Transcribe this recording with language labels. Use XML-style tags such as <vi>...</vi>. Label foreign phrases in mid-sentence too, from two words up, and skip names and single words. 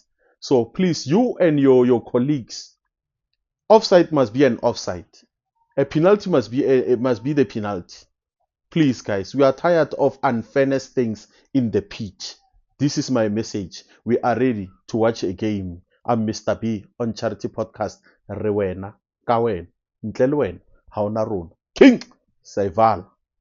<en>So please, you and your colleagues, offside must be an offside. A penalty must be the penalty. Please, guys, we are tired of unfairness things in the pitch. This is my message. We are ready to watch a game. I'm Mr. B on Charity Podcast.</en> <st>Re wena, ka wena, ntle le wena, ha ona rona. King, Saival.</st>